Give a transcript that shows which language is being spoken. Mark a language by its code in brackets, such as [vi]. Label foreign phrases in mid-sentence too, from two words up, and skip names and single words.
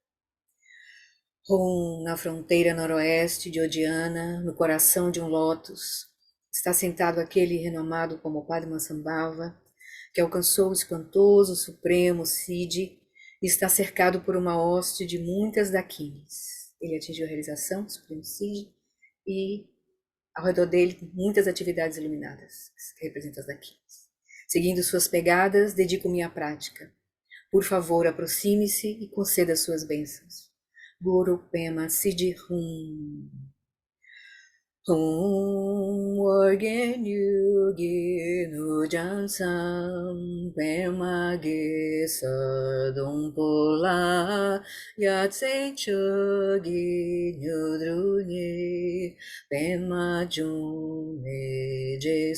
[pt] Na fronteira noroeste de Odiana, no coração de um lótus, está sentado aquele renomado como Padmasambhava, que alcançou o espantoso supremo Siddhi e está cercado por uma hoste de muitas dakinis. Ele atingiu a realização do supremo Siddhi e ao redor dele muitas atividades iluminadas, que representam as dakinis. Seguindo suas pegadas, dedico minha prática. Por favor, aproxime-se e conceda suas bênçãos. [sa] गुरु पद्म सिद्धि हूँ. [bo] ཧཱུྃ ཨོ་རྒྱན་ཡུལ་གྱི་ནུབ་བྱང་མཚམས པདྨ་གེ་སར་སྡོང་པོ་ལ ཡ་མཚན་མཆོག་གི་དངོས་གྲུབ་བརྙེས པདྨ་འབྱུང་ཞེས